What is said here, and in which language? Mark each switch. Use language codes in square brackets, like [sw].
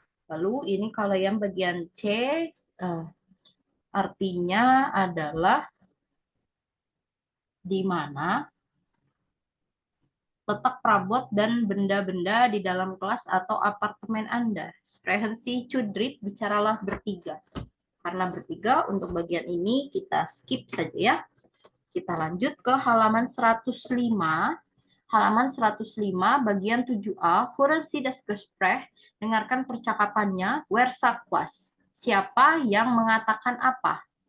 [id] Lalu ini kalau yang bagian C, artinya adalah di mana letak perabot dan benda-benda di dalam kelas atau apartemen Anda. [de] Sprechen Sie zu dritt, [id] bicaralah bertiga. Karena bertiga, untuk bagian ini kita skip saja ya. Kita lanjut ke halaman 105. Halaman 105, bagian 7a, [de] Hören Sie das Gespräch, [id] dengarkan percakapannya, [de] wer sagt was, [id] siapa yang mengatakan apa.